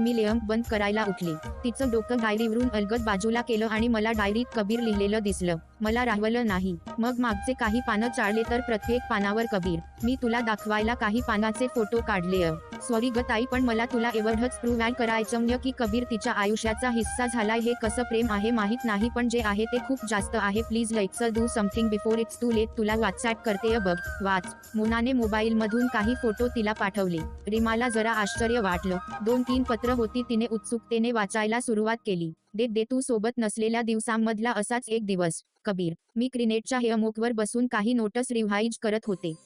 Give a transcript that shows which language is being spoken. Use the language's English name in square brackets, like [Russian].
[Marathi] मी lamp बंद करायला उठली. तिचं डोकं डायरीवरून अलगद बाजूला केलं आणि मला डायरीत कबीर लिहिलेलं दिसलं. मला राहवलं नाही. मग मागचे काही पानं चाळले तर प्रत्येक पानावर कबीर. मी तुला दाखवायला काही पानाचे फोटो काढले. सॉरी ग ताई, पण मला तुला एवढंच प्रूव्ह करायचं की कबीर तिच्या आयुष्याचा हिस्सा झालाय. हे कसं प्रेम आहे माहित नाही, पण जे आहे ते खूप जास्त आहे. [English] Please let's do something before it's too late. [Marathi] तुला व्हॉट्सअप करते, बघ, वाच. मोनाने मोबाईल मधून काही फोटो तिला पाठवले. रीमाला जरा आश्चर्य वाटलं. 2-3 पत्र होती. तिने उत्सुकतेने वाचायला सुरुवात केली. दे तू सोबत नसलेल्या दिवसांमधला असाच एक दिवस. कबीर, मी क्रिनेटच्या हेअमोकवर बसून काही नोट्स रिव्हाईज करत होते.